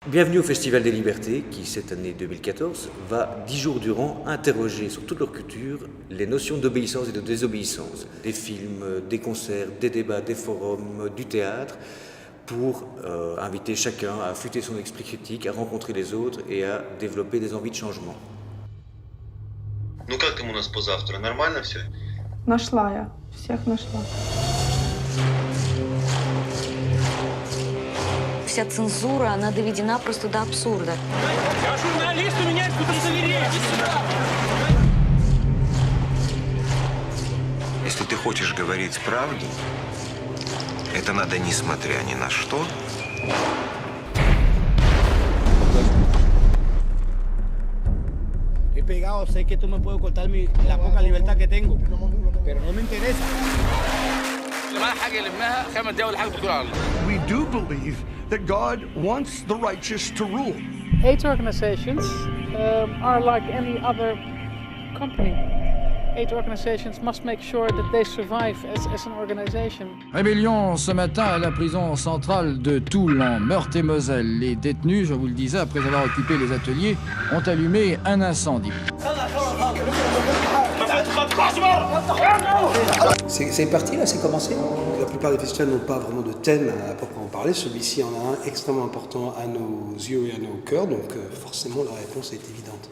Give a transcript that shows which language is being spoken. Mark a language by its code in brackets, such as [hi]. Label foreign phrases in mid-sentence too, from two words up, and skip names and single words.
[fr] Bienvenue au Festival des Libertés qui, cette année 2014, va 10 jours durant interroger sur toute leur culture les notions d'obéissance et de désobéissance. Des films, des concerts, des débats, des forums, du théâtre, pour inviter chacun à affûter son esprit critique, à rencontrer les autres et à développer des envies de changement. [ru] Ну как там у нас по завтра? Нормально все? Нашла я. Всех нашла. Вся цензура, она доведена просто до абсурда. Я журналист, у меня есть удостоверение. Если ты хочешь говорить правду, это надо несмотря ни на что. [es] He pegado, sé que tú me puedes cortar la poca libertad que tengo, pero no me interesa. [en] We do believe that God wants the righteous to rule. AIDS organizations are like any other company. AIDS organizations must make sure that they survive as an organization. [fr] Rébellion ce matin à la prison centrale de Toul en Meurthe-et-Moselle. Les détenus, je vous le disais, après avoir occupé les ateliers, ont allumé un incendie. C'est parti là, c'est commencé. La plupart des festivals n'ont pas vraiment de thème à proprement parler. Celui-ci en a un extrêmement important à nos yeux et à nos cœurs, donc forcément la réponse est évidente.